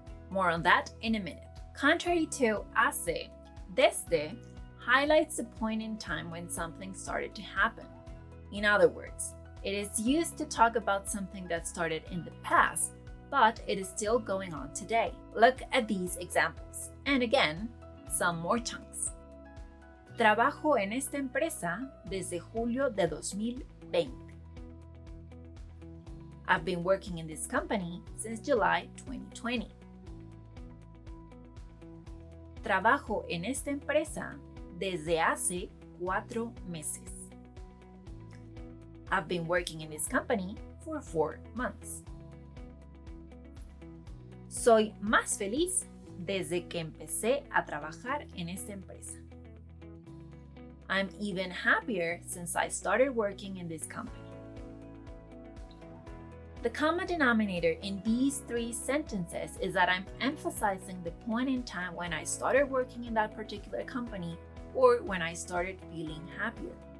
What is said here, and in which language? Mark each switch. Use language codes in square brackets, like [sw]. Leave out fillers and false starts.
[en] More on that in a minute. Contrary to hace, desde highlights the point in time when something started to happen. In other words, it is used to talk about something that started in the past, but it is still going on today. Look at these examples. And again, some more chunks. [es] Trabajo en esta empresa desde julio de 2020. [en] I've been working in this company since July 2020. [es] Trabajo en esta empresa desde hace 4 meses. [en] I've been working in this company for 4 months. [es] Soy más feliz desde que empecé a trabajar en esta empresa. [en] I'm even happier since I started working in this company. The common denominator in these 3 sentences is that I'm emphasizing the point in time when I started working in that particular company or when I started feeling happier.